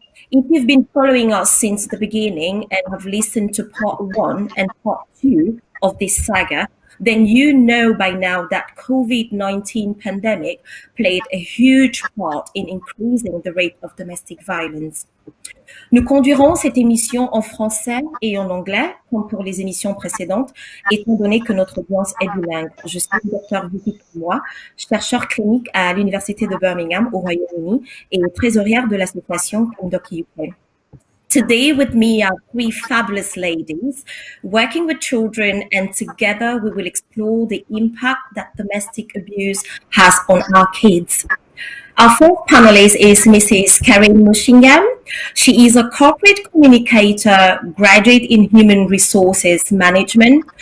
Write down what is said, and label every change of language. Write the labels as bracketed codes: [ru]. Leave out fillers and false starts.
[en] If you've been following us since the beginning and have listened to part 1 and part 2 of this saga, then you know by now that COVID-19 pandemic played a huge part in increasing the rate of domestic violence. [fr] Nous conduirons cette émission en français et en anglais, comme pour les émissions précédentes, étant donné que notre audience est bilingue. Je suis Dr Vicky Moi, chercheur clinique à l'Université de Birmingham au Royaume-Uni et trésorière de l'association CAMDOCUK. [en] Today with me are three fabulous ladies working with children, and together we will explore the impact that domestic abuse has on our kids. Our fourth panelist is Mrs. Karen Mushingham. She is a corporate communicator, graduate in human resources management.